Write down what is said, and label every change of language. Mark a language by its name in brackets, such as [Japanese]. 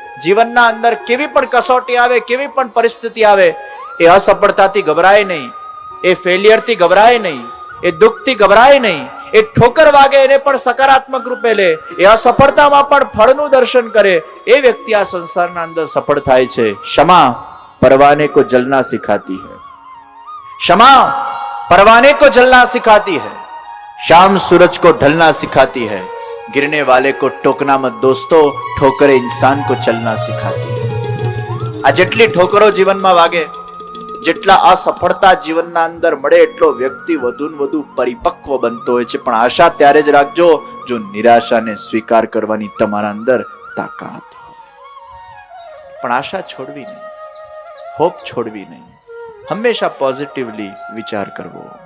[Gujarati] જીવનના અંદર કેવી પણ કસોટી આવે, કેવી પણ પરિસ્થિતિ આવે, એ અસફળતાથી ગભરાય નહીં, એ ફેલિયરથી ગભરાય નહીં, એ દુઃખથી ગભરાય નહીં, એ ઠોકર વાગે એને પણ સકારાત્મક રૂપે લે, એ અસફળતામાં પણ ફળનું દર્શન કરે. એ વ્યક્તિ આ સંસારના અંદર સફળ થાય છે. [Hindi] ક્ષમા પરવાને કો જલના સિખાતી હૈ, ક્ષમા परवाने को जलना सिखाती है, शाम सूरज को ढलना सिखाती है, गिरने वाले को टोकना मत दोस्तों, ठोकरे इंसान को चलना सिखाती है. [Gujarati] આ જેટલી ઠોકરો જીવનમાં વાગે, જેટલા અસફળતા જીવનના અંદર મળે, એટલો વ્યક્તિ વધુ ને વધુ પરિપક્વ બનતો હોય છે. પણ આશા ત્યારે જ રાખજો જો નિરાશાને સ્વીકાર કરવાની તમારા અંદર તાકાત હોય. પણ આશા છોડવી નહીં, હોપ છોડવી નહીં. હંમેશા પોઝિટિવલી વિચાર કરવો.